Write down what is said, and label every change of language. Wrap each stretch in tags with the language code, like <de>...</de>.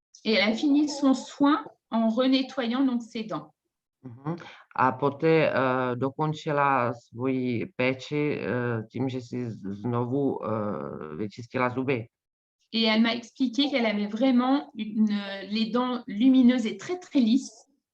<fr>Et elle a fini son soin en renettoyant donc ses dents.</fr> <cs>A poté dokončila svoji péči tím, že si znovu vyčistila zuby.</cs> <fr>Et elle m'a expliqué qu'elle avait vraiment les dents lumineuses et très, très lisses.</fr>